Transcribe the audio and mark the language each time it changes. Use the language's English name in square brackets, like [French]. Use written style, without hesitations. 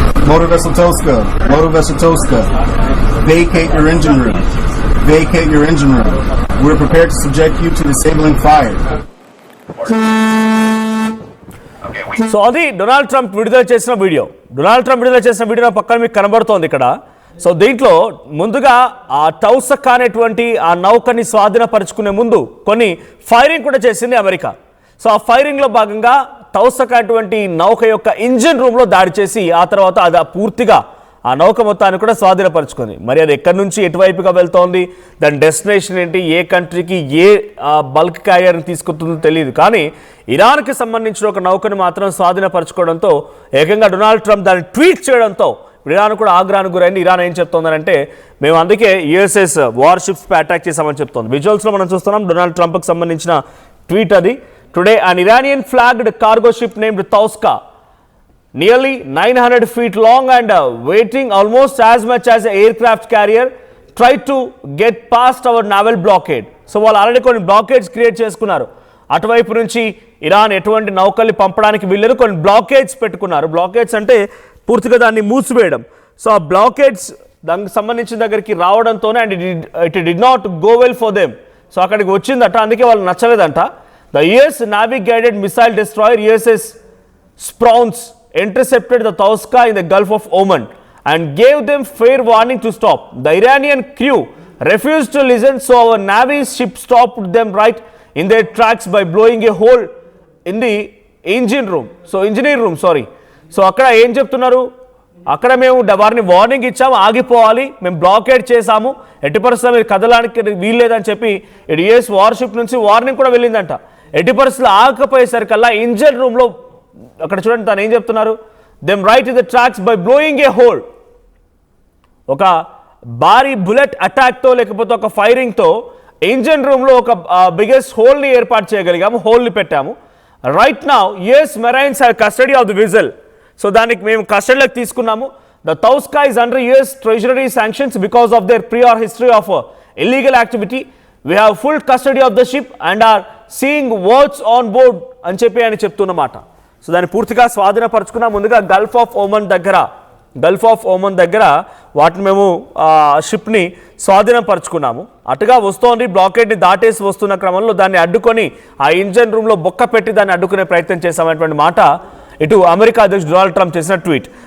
[English] Motor Vessel Toska, vacate your engine room. Vacate your engine room. We're prepared to subject you to disabling fire. [Telugu] So అది Donald Trump విడుదల చేసిన video. Donald Trump విడుదల చేసిన video పక్కన మీకు కనబడుతోంది ఇక్కడ. సో దీంట్లో ముందుగా ఆ తౌసకా అనేటువంటి ఆ నౌకని స్వాధీనపరుచుకునే ముందు కొన్ని ఫైరింగ్ కూడా చేసింది అమెరికా. సో ఆ ఫైరింగ్లో భాగంగా తౌసకా అటువంటి నౌక యొక్క ఇంజిన్ రూమ్లో దాడి చేసి ఆ తర్వాత అది పూర్తిగా ఆ నౌక మొత్తాన్ని కూడా స్వాధీనపరుచుకుంది. మరి అది ఎక్కడి నుంచి ఎటువైపుగా వెళ్తోంది, దాని డెస్టినేషన్ ఏంటి, ఏ కంట్రీకి ఏ బల్క్ క్యారియర్ని తీసుకుంటుందో తెలియదు. కానీ ఇరాన్కి సంబంధించిన ఒక నౌకను మాత్రం స్వాధీనపరచుకోవడంతో ఏకంగా డొనాల్డ్ ట్రంప్ దాన్ని ట్వీట్ చేయడంతో ఇరాన్ కూడా ఆగ్రహానికి గురైంది. ఇరాన్ ఏం చెప్తోందంటే మేము అందుకే యుఎస్ఎస్ వార్షిప్స్పై అటాక్ చేశామని చెప్తోంది. విజువల్స్లో మనం చూస్తున్నాం డొనాల్డ్ ట్రంప్కి సంబంధించిన ట్వీట్ అది. [English] Today an Iranian flagged cargo ship named Tauska, nearly 900 feet long and weighing almost as much as an aircraft carrier, tried to get past our naval blockade. [Telugu] So వాళ్ళు already కొన్ని బ్లాకేడ్స్ create చేసుకున్నారు. అటువైపు నుంచి Iran ఎటువంటి నౌకల్ని పంపడానికి వీళ్ళని కొన్ని బ్లాకేడ్స్ పెట్టుకున్నారు. బ్లాకేడ్స్ అంటే పూర్తిగా దాన్ని మూసివేయడం. సో ఆ బ్లాకేడ్స్ దానికి సంబంధించిన దగ్గరికి రావడంతోనే [English] And it did not go well for them. [Telugu] So అక్కడికి వచ్చిందట, అందుకే వాళ్ళు నచ్చలేదంట. [English] The US Navy guided missile destroyer USS Sprouts intercepted the Tauska in the Gulf of Oman and gave them fair warning to stop. The Iranian crew refused to listen, so our Navy's ship stopped them right in their tracks by blowing a hole in the engineer room. [Telugu] So అక్కడ ఏం చెప్తున్నారు, అక్కడ మేము వారిని warning ఇచ్చాము, ఆగిపోవాలి, మేము blockade చేశాము, ఎట్టి పరిస్థితుల్లో మీరు కదలానికి వీల్లేదని చెప్పి ఇటు యుఎస్ వార్షిప్ నుంచి వార్నింగ్ కూడా వెళ్ళిందంట. ఎట్టి పరిస్థితుల్లో ఆగకపోయేసరికల్లా ఇంజిన్ రూమ్లో అక్కడ చూడండి తను ఏం చెప్తున్నారు, [English] Them right in the tracks by blowing a hole. [Telugu] ఒక భారీ బుల్లెట్ అటాక్తో లేకపోతే ఒక ఫైరింగ్తో ఇంజిన్ రూమ్లో ఒక బిగ్గెస్ట్ హోల్ని ఏర్పాటు చేయగలిగాము, హోల్ని పెట్టాము. [English] Right now US marines have custody of the vessel. [Telugu] So దానికి మేము కస్టడీలోకి తీసుకున్నాము. [English] The Tauska is under US Treasury sanctions because of their prior history of illegal activity. We have full custody of the ship and are seeing what's on board [Telugu] అని చెప్పి ఆయన చెప్తున్నమాట. So దాన్ని పూర్తిగా స్వాధీనపరుచుకున్నాం. ముందుగా గల్ఫ్ ఆఫ్ ఓమన్ దగ్గర వాటిని మేము షిప్ని స్వాధీనపరుచుకున్నాము. అటుగా వస్తోంది, బ్లాకేడ్ని దాటేసి వస్తున్న క్రమంలో దాన్ని అడ్డుకొని ఆ ఇంజన్ రూమ్లో బొక్క పెట్టి దాన్ని అడ్డుకునే ప్రయత్నం చేశామనేటువంటి మాట ఇటు అమెరికా అధ్యక్షుడు డొనాల్డ్ ట్రంప్ చేసిన ట్వీట్.